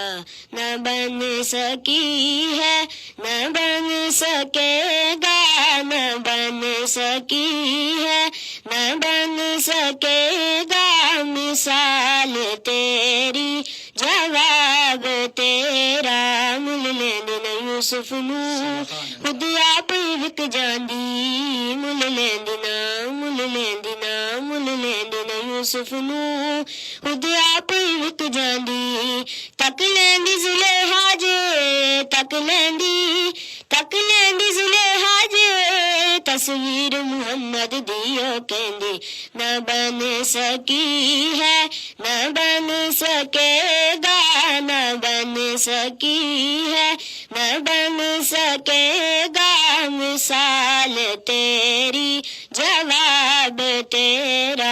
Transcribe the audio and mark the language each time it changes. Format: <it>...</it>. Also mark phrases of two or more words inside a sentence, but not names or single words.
<ur>نہ بن سکی ہے نہ بن سکے گا، نہ بن سکی ہے نہ بن سکے گا مثال تیری جواب تیرا.</ur> <pa>مل لیندے نہ یوسف نو خود آپ وک جاندی، مل لیندے نہ یوسف نو خود آپ وک جاندی. تک لیندی زلیخا جے تک لیندی زلیخا جے تصویر محمد دیو کہندی.</pa> <ur>نہ بن سکی ہے نہ بن سکے گا، نہ بن سکی ہے نہ بن سکے گا مثال تیری جواب تیرا.</ur>